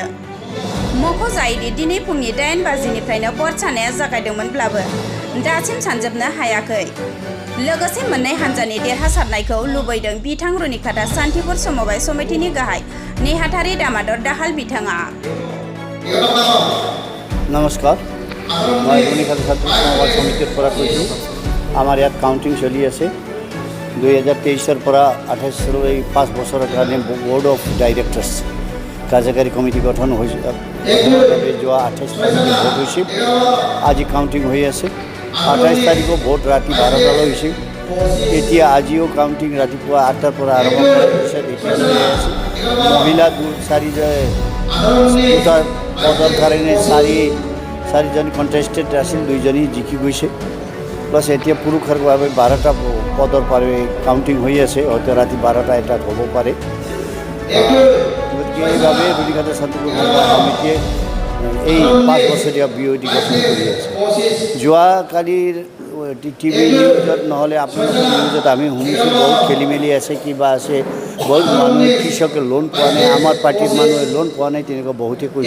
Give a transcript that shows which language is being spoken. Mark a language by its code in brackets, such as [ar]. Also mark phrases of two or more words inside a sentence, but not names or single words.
[brx] मख'जायोदि दिनै फुंनि 8 बाजिनिफ्रायनो भट साननाया जागायदोंमोनब्लाबो दासिम सानजोबनो हायाखै। लोगोसे मोन्नै हानजानि देरहासारनायखौ लुबैदों बिथां रुनिखाता सान्थिपुर समबाय समितिनि गाहाय नेहाथारि दामोदर दाहाल बिथाङा। [as] নমস্কাৰ, মই रुनिखाता सान्थिपुर समबाय समितिर পৰা কৈছোঁ। আমাৰ ইয়াত কাউণ্টিং চলি আছে। 2023 পৰা 28 5 বছৰৰ কাৰণে [en] board of directors [as] কাৰ্যকাৰী কমিটি গঠন হৈছে। যোৱা 28 তাৰিখে ভোট হৈছিল। আজি কাউণ্টিং হৈ আছে। 28 তাৰিখে ভোট ৰাতি 12টালৈ হৈছিল। এতিয়া আজিও কাউণ্টিং ৰাতিপুৱা 8টাৰ পৰা আৰম্ভ কৰা হৈছে। এতিয়া হৈ আছে। মহিলা 4 পদৰ কাৰণে চাৰিজনী কণ্টেষ্টেড আছিল, 2জনী জিকি গৈছে। প্লাছ এতিয়া পুৰুষৰ বাবে 12টা পদৰ পাৰে কাউণ্টিং হৈ আছে। হয়তো ৰাতি 12টা 1টাত হ'ব পাৰে। গতিকে এইভাৱে रुनिखाता सान्थिपुर সমিতিয়ে এই 5 বছৰীয়া BOD গঠন কৰি আছে। যোৱাকালিৰ [en] TV newsত [as] নহ'লে আপোনালোকৰ নিউজত আমি শুনিছোঁ বহুত খেলি মেলি আছে, কিবা আছে, বহুত মানুহে কৃষকে লোন পোৱা নাই, আমাৰ পাৰ্টিৰ মানুহে লোন পোৱা নাই, তেনেকুৱা বহুতে কৈছে।